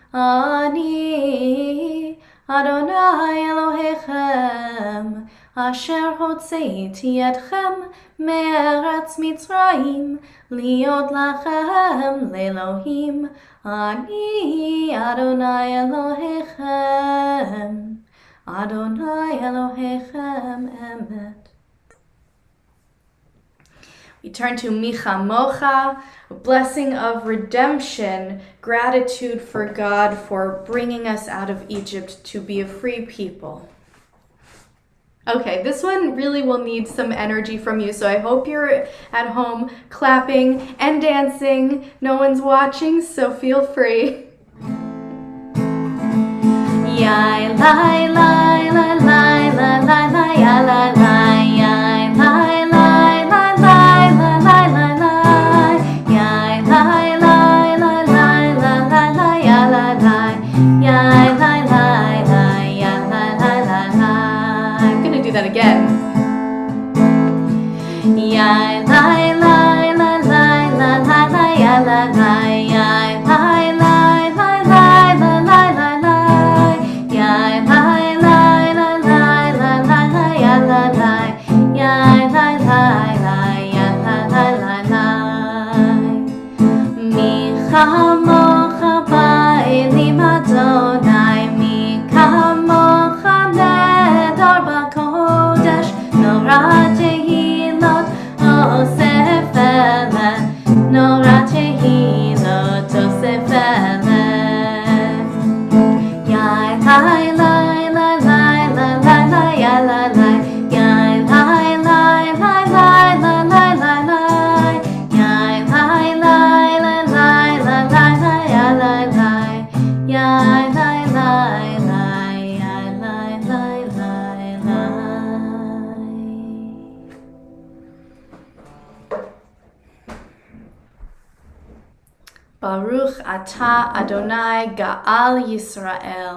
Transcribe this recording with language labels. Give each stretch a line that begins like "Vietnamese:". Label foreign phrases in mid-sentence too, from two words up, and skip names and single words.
Hebrew: אני אדוני אלוהיכם, אשר הוצאתי אתכם מארץ מצרים, להיות לכם לאלוהים. אני אדוני אלוהיכם, אדוני אלוהיכם אמת.
English: We turn to Micha Mocha, a blessing of redemption, gratitude for God for bringing us out of Egypt to be a free people. Okay, this one really will need some energy from you, so I hope you're at home clapping and dancing. No one's watching, so feel free. Yai, lai, lai, lai, lai, lai, lai, lai, ya, lai, lai, yai, lai, lai, lai, lai, lai, lai, lai, lai, yai, lai, lai, lai, lai, lai, lai, lai, ya, lai, lai, yai, lai, lai, lai, ya, lai, lai, lai, lai. again. Ya lai lai la lai la lai lai ya la lai ya lai lai lai lai la lai lai lai ya lai lai la lai la lai lai ya la lai ya lai lai lai ya la lai lai lai
Hebrew: מי כמוכה באלים אדוני מי כמוכה נאדר בקודש נורא תהילות עושה פלא נורא תהילות עושה eleh ya lai lai lai lai lai lai lai ya la lai ya lai lai lai lai lai lai lai lai ya lai lai lai lai lai lai lai ya la lai ya lai lai lai ya lai lai lai lai. ברוך אתה אדוני גאל ישראל.